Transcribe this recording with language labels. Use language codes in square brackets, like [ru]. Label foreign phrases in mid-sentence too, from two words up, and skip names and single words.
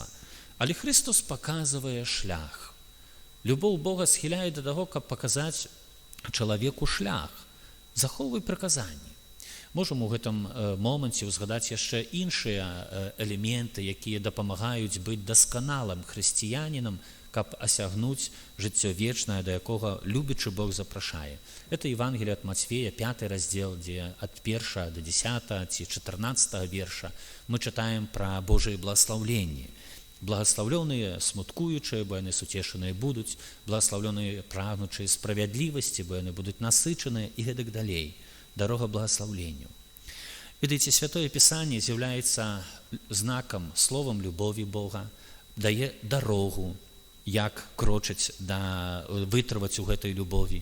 [be] Але Христос паказвае шлях. Любоў Бога схіляе да таго, каб паказаць чалавеку шлях. Захоўвай прыказанні. Можам у гэтым моманце ўзгадаць яшчэ іншыя элементы, якія дапамагаюць быць дасканалым хрысціянінам, каб асягнуць жыццё вечнае, да якога любячы Бог запрашае. [ru] Это Евангелие от Матвея, 5 раздел, [be] дзе ад 1 до 10 ці 14 верша мы чытаем пра Божыя благаслаўленні. Благаслаўлёныя смуткуючыя, бо яны суцешаныя будуць, благаслаўлёныя прагнучыя справядлівасці, бо яны будуць насычаныя і гэтак далей. Дарога благаслаўленню. Ведаеце, Святое Пісанне з'яўляецца знакам, словам любові Бога, дае дарогу, як крочыць, вытрываць у гэтай любові.